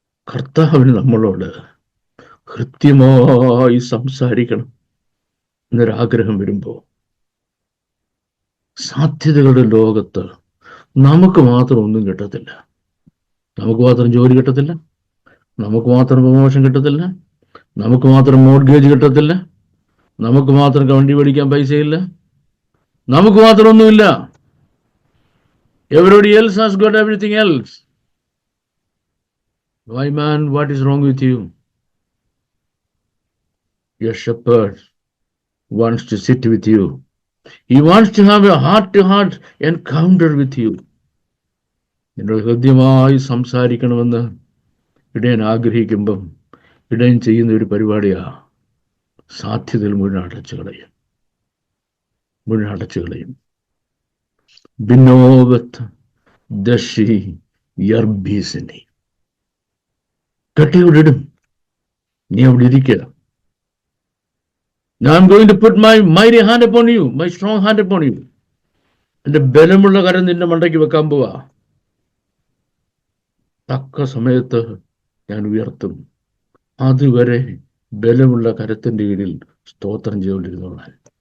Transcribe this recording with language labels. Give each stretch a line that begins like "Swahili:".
Malayalam: കർത്താവിന് നമ്മളോട് ഹൃദ്യമായി സംസാരിക്കണം എന്നൊരാഗ്രഹം വരുമ്പോൾ, സാധ്യതകളുടെ ലോകത്ത് നമുക്ക് മാത്രം ഒന്നും കിട്ടത്തില്ല. നമുക്ക് മാത്രം ജോലി കിട്ടത്തില്ല, നമുക്ക് മാത്രം പ്രമോഷൻ കിട്ടത്തില്ല, നമുക്ക് മാത്രം മോർഗേജ് കിട്ടത്തില്ല, നമുക്ക് മാത്രം വണ്ടി മേടിക്കാൻ പൈസയില്ല, നമുക്ക് മാത്രം ഒന്നുമില്ല.
English: Everybody else has got everything else. Why, man, what is wrong with you? Your shepherd wants to sit with you. He wants to have a heart-to-heart encounter with you.
Malayalam: നിന്നോട് ഹൃദ്യമായി സംസാരിക്കണമെന്ന് ഇടയൻ ആഗ്രഹിക്കുമ്പം ഇടയൻ ചെയ്യുന്ന ഒരു പരിപാടിയാ, സാധ്യതകൾ മുഴുവൻ അടച്ചു കളയും.
Hebrew: ബിനോവത്ത് ദശി
Malayalam: യർബീസിനെ കെട്ടിവിടിടും. നീ അവിടെ ഇരിക്കുക.
English: I am going to put my mighty hand upon you, my strong hand upon you.
Malayalam: എന്റെ ബലമുള്ള കരം നിന്റെ മണ്ടയ്ക്ക് വെക്കാൻ പോവാ. തക്ക സമയത്ത് ഞാൻ ഉയർത്തും. അതുവരെ ബലമുള്ള കരത്തിന്റെ കീഴിൽ സ്തോത്രം ചെയ്തുകൊണ്ടിരുന്നോളാൻ.